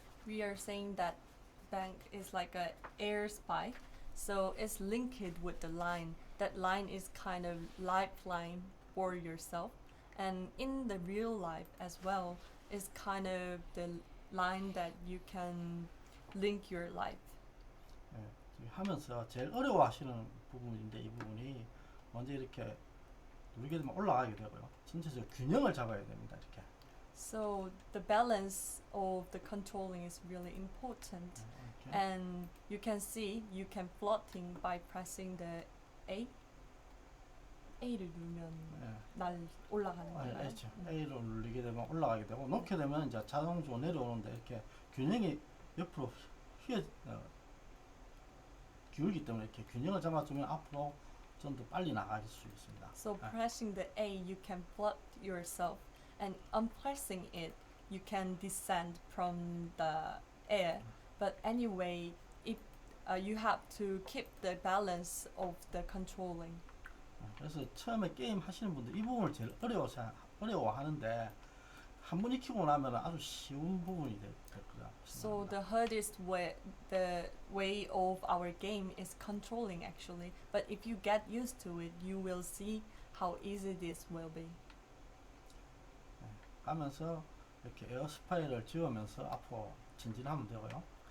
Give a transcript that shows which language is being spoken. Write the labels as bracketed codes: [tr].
[en] we are saying that bank is like a air spy, so it's linked with the line. That line is kind of lifeline for yourself, and in the real life as well is kind of the line that you can link your life. [ko] 예, 지금 하면서 제일 어려워하시는 부분인데 이 부분이 먼저 이렇게 누르게 되면 올라가게 되고요. 전체적으로 균형을 잡아야 됩니다. 이렇게. [en] So the balance of the controlling is really important. [ko] 이렇게. [en] And you can see you can floating by pressing the [ko] A를 누르면 날 올라가는 거예요. A를 누르게 되면 올라가게 되고 놓게 되면 이제 자동적으로 내려오는데 이렇게 균형이 옆으로 기울기 때문에 이렇게 균형을 잡아주면 앞으로 좀 더 빨리 나갈 수 있습니다. [en] So pressing the A, you can float yourself, and unpressing it, you can descend from the air. But anyway, if you have to keep the balance of the controlling. [ko] 그래서 처음에 게임 하시는 분들 이 부분을 제일 어려워하는데 한 번 익히고 나면 아주 쉬운 부분이 될 거라. [en] So the hardest way, the way of our game is controlling actually. But if you get used to it, you will see how easy this will be. [ko] 가면서 이렇게 에어스파이를 지우면서 앞으로 진진하면 되고요.